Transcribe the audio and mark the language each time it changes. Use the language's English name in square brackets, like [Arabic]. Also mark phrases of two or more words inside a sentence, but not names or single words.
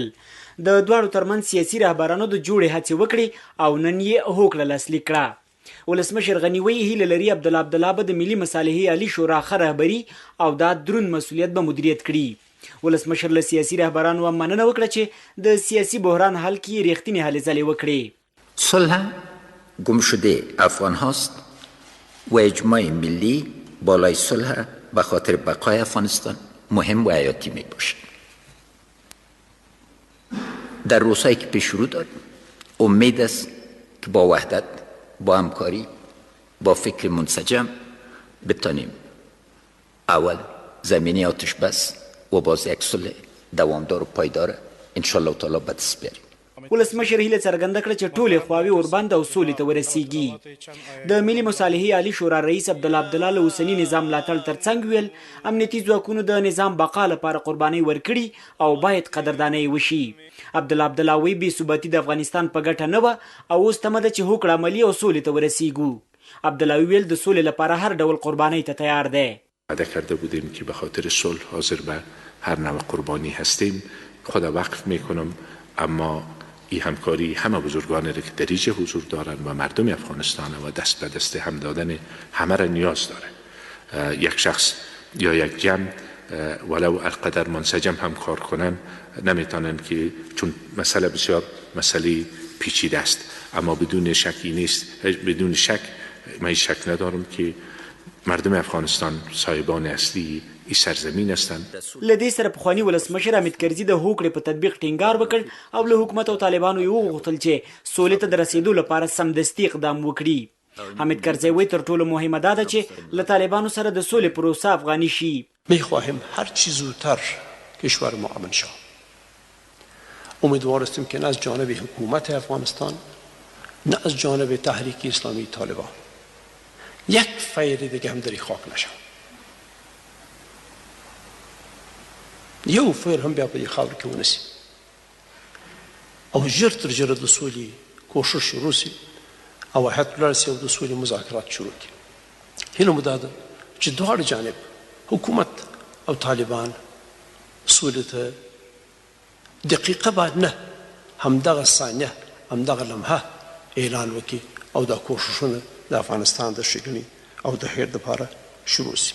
[Pashto] د دواړو ترمنځ سیاسي رهبرانو د جوړې هڅې وکړې او نن یې هوکړه لاسلیک کړه. ولسمشر غني وایي هیله لري عبدالله به د ملي مصالحې عالي شورا ښه رهبري او دا دروند مسؤلیت به مدیریت کړي. ولسمشر له سیاسي رهبرانو هم مننه وکړه چې د سیاسي بحران حل کې ریښتینې هلې ځلې وکړي. [Persian] صلح گم شده افغان هاست و اجماع ملی بالای صلح به خاطر بقای افغانستان مهم و حیاتی می باشد. در روزهایی که پیش رو داریم امید است که با وحدت، با همکاری، با فکر منسجم بتانیم اول زمینه آتش بس و باز یک صلح دوامدار و پایدار انشالله تعالی به دست بیاریم. [Pashto] ولسمشر هیله څرګنده کړه چې ټولې خواوې ورباند او سولې ته ورسیږي. د ملي مصالحې عالي شورا رئیس عبدالله له اوسني نظام ملاتړ ترڅنګ ویل امنیتي ځواکونو د نظام بقا لپاره قربانۍ ورکړي او باید قدردانۍ وشي. عبدالله وی بې ثباتي د افغانستان په ګټه نه وه او اوس تمه ده چې هوکړه عملي او سولې ته ورسیږو. عبدالله ویل د سولې لپاره هر ډول قربانۍ ته تیار دی. [Persian] وعده کرده بودیم که به خاطر صلح حاضر به هر نوع قربانی هستیم. خود وقف میکنم، اما این همکاری همه بزرگانی را که در اینجا حضور دارند و مردم افغانستان و دست به دست هم دادن همه را نیاز داره. یک شخص یا یک جمع ولو القدر منسجم هم کار کنن نمیتونن که، چون مسئله بسیار مسئله پیچیده است، اما بدون شکی نیست، بدون شک من شک ندارم که مردم افغانستان صاحبان اصلی ای سرزمین هستند. [Pashto] لدې سره پخوانی ولسمشر حامد کرزي د هوکړې په تطبیق ټینګار وکړ او له حکومت او طالبانو یې وغوښتل چې سولې ته د رسیدو لپاره سمدستي اقدام وکړي. حامد کرزي وایي تر ټولو مهمه دا ده چې له طالبانو سره د سولې پروسه افغاني شي. [Persian] میخواهیم هر چی زودتر کشور ما امن شود. امیدوار هستیم که نه از جانب حکومت افغانستان نه از جانب تحریک اسلامی طالبان یک فیر دیگه هم در این خاک نشود. [Pashto] یو فیر هم بیا په دې خاور کې ونسي او ژر تر ژره د سولې کوشش شروع سي او هیات ولاړ سي او د سولې مذاکرات شروع کړي. هیله مو دا ده چې دواړه جانب حکومت او طالبان سولې ته دقیقه بعد نه همدغه ثانیه همدغه لمحه اعلان وکړي او دا کوششونه د افغانستان د ښېګڼې او د خیر دپاره شروع سي.